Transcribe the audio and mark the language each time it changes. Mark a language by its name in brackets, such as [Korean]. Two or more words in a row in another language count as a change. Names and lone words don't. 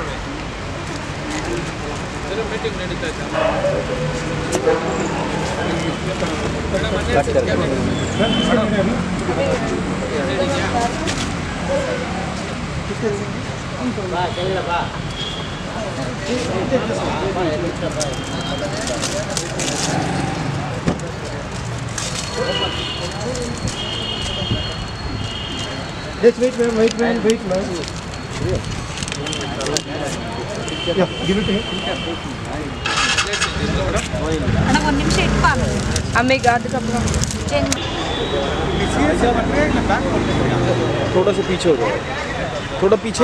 [Kannada] ಮೀಟಿಂಗ್ ನಡೀತಾ ಇತ್ತು. ಬಾ [English] Let's wait, ma'am. Wait, ma'am. Yeah, give it to him. [Kannada] ಅಣ್ಣ ಒಂದು ನಿಮಿಷ ಇಟ್ಪ ಆಮೇಲೆ ಅದಕ್ಕೆ [Hindi] थोड़ा सा पीछे हो जाओ, थोड़ा पीछे.